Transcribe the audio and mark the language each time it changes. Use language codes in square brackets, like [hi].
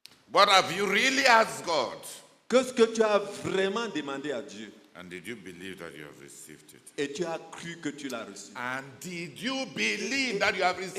[en] What have you really asked God? [fr] Qu'est-ce que tu as vraiment demandé à Dieu? [en] And did you believe that you have received it? [fr] Et tu as cru que tu l'as reçu. [en] And did you believe that you have received